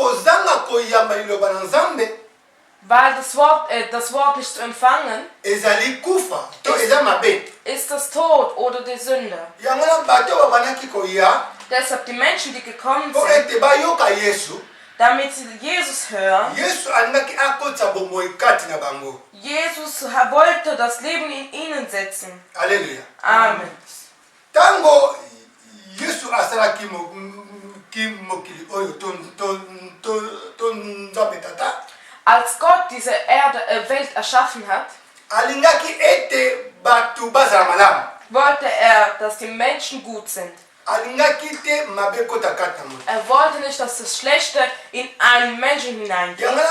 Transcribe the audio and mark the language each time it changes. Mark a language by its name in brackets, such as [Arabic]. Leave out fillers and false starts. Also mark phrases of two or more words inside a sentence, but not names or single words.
[German] Weil das Wort nicht zu empfangen, ist das Tod oder die Sünde. Deshalb die Menschen, die gekommen sind, damit sie Jesus hören, Jesus wollte das Leben in ihnen setzen. Halleluja. Amen. [Lingala] Tango Yesu asalaki mokili oyo [German] als Gott diese Welt erschaffen hat, wollte er, dass die Menschen gut sind. Er wollte nicht, dass das Schlechte in einen Menschen hineingeht.